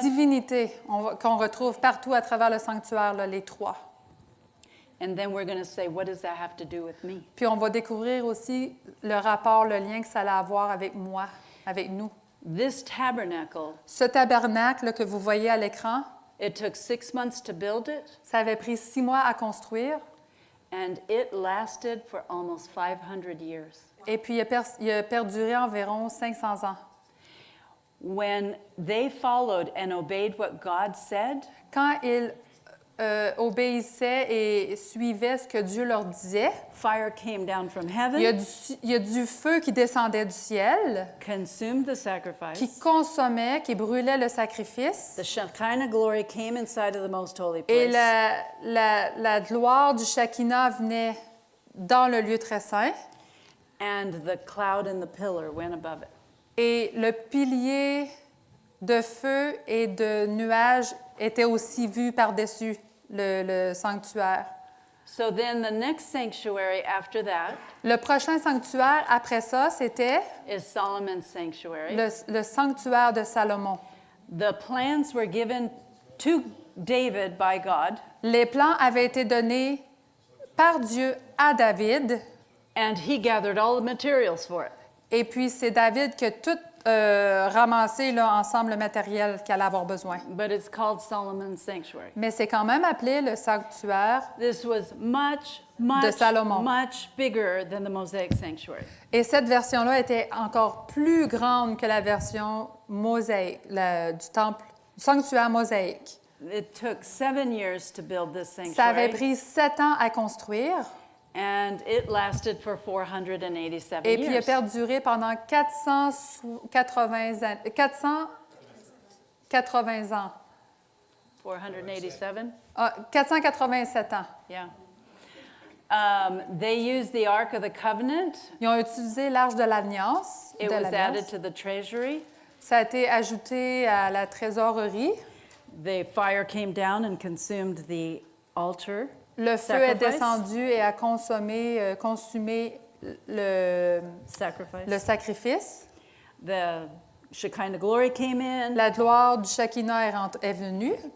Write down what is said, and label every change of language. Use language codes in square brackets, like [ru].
[fr] divinité qu'on retrouve partout à travers le sanctuaire, là, les trois. [en] And then we're going to say, what does that have to do with me? [fr] Puis on va découvrir aussi le rapport, le lien que ça a à voir avec moi, avec nous. [en] This tabernacle, [fr] Ce tabernacle là, que vous voyez à l'écran, [en] it took 6 months to build it, [fr] ça avait pris 6 mois à construire. [en] and it lasted for almost 500 years. [fr] Et puis, il a perduré environ 500 ans. [en] When they followed and obeyed what God said, [fr] Quand ils obéissaient et suivaient ce que Dieu leur disait, [en] fire came down from heaven, [fr] il y a du feu qui descendait du ciel, [en] consumed the sacrifice. [fr] qui consommait, qui brûlait le sacrifice. [en] The Shekinah glory came inside of the most holy [fr] Et [en] place. [fr] la gloire du Shekinah venait dans le lieu très saint. [en] And the cloud and the pillar went above it. [fr] Et le pilier de feu et de nuages était aussi vu par-dessus le sanctuaire. [en] So then the next sanctuary after that [fr] Le prochain sanctuaire après ça, c'était [en] is Solomon's sanctuary. [fr] le sanctuaire de Salomon. [en] The plans were given to David by God. [fr] Les plans avaient été donnés par Dieu à David. [en] And he gathered all the materials for it. [fr] Et puis, c'est David qui a tout ramassé là, ensemble le matériel qu'il allait avoir besoin. [en] But it's called Solomon's sanctuary. [fr] Mais c'est quand même appelé le sanctuaire [en] This was much [fr] de Salomon. [en] much bigger than the Mosaic sanctuary. [fr] Et cette version-là était encore plus grande que la version mosaïque, du temple, du sanctuaire mosaïque. [en] It took 7 years to build this sanctuary. [fr] Ça avait pris 7 ans à construire. [en] And it lasted for 487 [fr] Et puis, il a [en] years. [fr] perduré pendant 480 ans. 480 ans. 487? 487 ans. [en] Yeah. They used the Ark of the Covenant. [fr] Ils ont utilisé l'Arche de l'Alliance. [en] It was added to the treasury. [fr] Ça a été ajouté à la trésorerie. [en] The fire came down and consumed the altar. [fr] Le feu est [en] sacrifice. [fr] descendu et a consumé le sacrifice. [en] The Shekinah glory came in. [fr] La gloire du Shekinah est venue.